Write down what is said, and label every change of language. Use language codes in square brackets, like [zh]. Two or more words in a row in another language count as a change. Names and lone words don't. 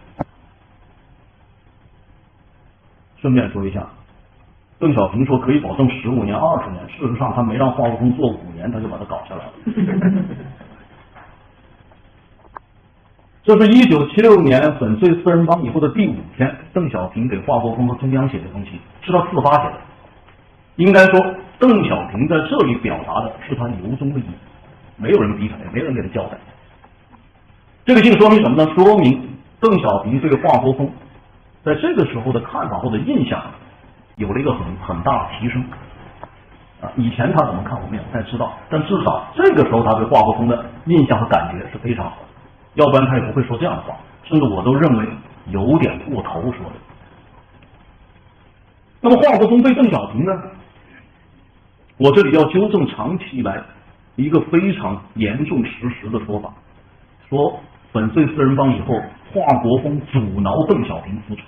[zh] 順便說一下，鄧小平說可以保證15年、20年，事實上他沒讓華國鋒做5年，他就把它搞下來了。這是1976年粉碎四人幫以後的第5天，鄧小平給華國鋒和中央寫的東西，是他自發寫的。應該說，鄧小平在這裡表達的是他由衷的意，沒有人逼他，也沒人給他交代。這個信說明什麼呢？說明鄧小平對華國鋒在這個時候的看法或者印象有了一個很大的提升。以前他怎麼看我們也不太知道，但至少這個時候他對華國鋒的印象和感覺是非常好的。要不然他也不會說這樣的話，甚至我都認為有點過頭說的。那麼華國鋒對鄧小平呢？我這裡要糾正長期以來一個非常嚴重事實的說法，說粉碎四人幫以後，華國鋒阻撓鄧小平復出。